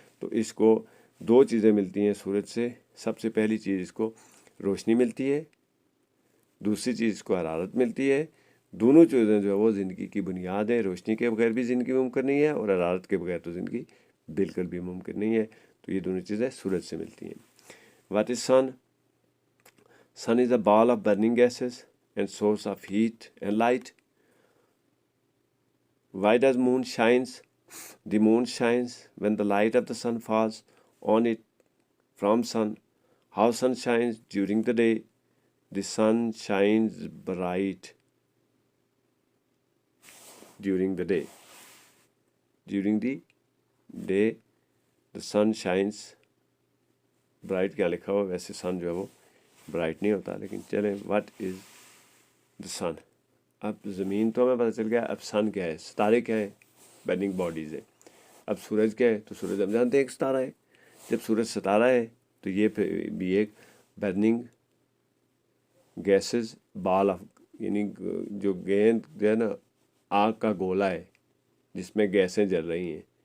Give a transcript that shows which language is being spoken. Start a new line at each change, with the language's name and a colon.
Hindi: तो इसको 2 चीज़ें मिलती हैं सूरज से. सबसे पहली चीज़ इसको रोशनी मिलती है, दूसरी चीज़ इसको हरारत मिलती है. दोनों चीज़ें जो है वो ज़िंदगी की बुनियाद है. रोशनी के बगैर भी ज़िंदगी मुमकिन नहीं है और हरारत के बगैर तो ज़िंदगी बिल्कुल भी मुमकिन नहीं है. तो ये दोनों चीज़ें सूरज से मिलती हैं.
English: What is sun. Sun is a ball of burning gases and source of heat and light. Why does moon shines? The moon shines when the light of the sun falls on it from sun. How sun shines during the day? The sun shines bright during the day. During the day the sun shines bright.
Hindi: क्या लिखा हुआ? वैसे sun जो है वो bright नहीं होता, लेकिन चलें,
English: What is the sun.
Hindi: अब ज़मीन तो हमें पता चल गया, अब सन क्या है, सितारे क्या है, बर्निंग बॉडीज़ है। अब सूरज क्या है, तो सूरज हम जानते हैं एक सितारा है। जब सूरज सितारा है तो ये भी एक बर्निंग गैसेस बॉल ऑफ, यानी जो गेंद जो है ना, आग का गोला है जिसमें गैसें जल रही हैं।